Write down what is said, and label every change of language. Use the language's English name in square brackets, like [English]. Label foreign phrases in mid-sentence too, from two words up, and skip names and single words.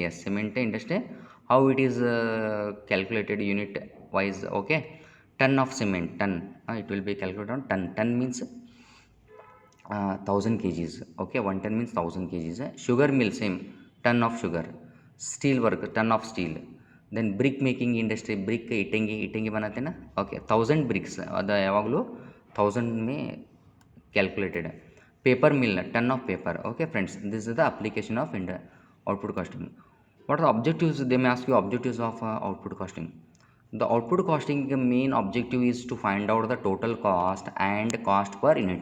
[English] Yes, cement industry, how it is calculated unit wise. Okay, ton of cement, ton, it will be calculated on ton. Ton means 1000 kgs. Okay, 1 ton means 1000 kgs. Sugar mill, same, ton of sugar. Steel work, ton of steel. Then brick making industry, brick ಇಟ್ಟಂಗಿ [Hindi] बनाते ना. [English] Okay, 1000 bricks [Kannada] ಅದು ಯಾವಾಗಲೂ [English] 1000 में calculated. Paper mill, ton of paper. Okay, friends, this is the application of output costing. What are the objectives? They may ask you objectives of output costing. The output costing main objective is to find out the total cost and cost per unit.